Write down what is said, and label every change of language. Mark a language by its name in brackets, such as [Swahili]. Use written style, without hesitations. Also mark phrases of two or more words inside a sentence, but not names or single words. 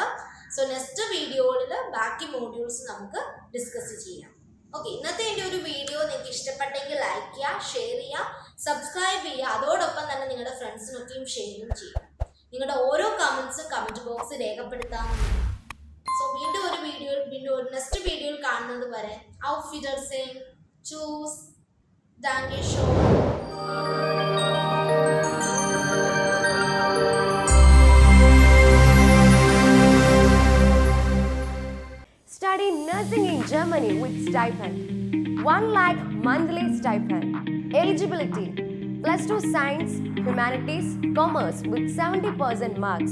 [English] so next [Malayalam] വീഡിയോയിൽ ബാക്കി മോഡ്യൂൾസ് നമുക്ക് ഡിസ്കസ് ചെയ്യാം. ഓക്കെ, ഇന്നത്തെ എൻ്റെ ഒരു വീഡിയോ നിങ്ങൾക്ക് ഇഷ്ടപ്പെട്ടെങ്കിൽ ലൈക്ക് ചെയ്യുക, ഷെയർ ചെയ്യുക, സബ്സ്ക്രൈബ് ചെയ്യുക. അതോടൊപ്പം തന്നെ നിങ്ങളുടെ ഫ്രണ്ട്സിനൊക്കെയും ഷെയറും ചെയ്യുക. നിങ്ങളുടെ ഓരോ കമൻസും [English] comment box [Malayalam] രേഖപ്പെടുത്താവുന്നതാണ്. സോ വീണ്ടും ഒരു [English] next video [Malayalam] കാണുന്നത് വരെ [German] auf Wiedersehen. Tschüss. Danke schön. [English] Study nursing in Germany with stipend. 1 lakh monthly stipend. Eligibility: +2 science, humanities, commerce with 70% marks.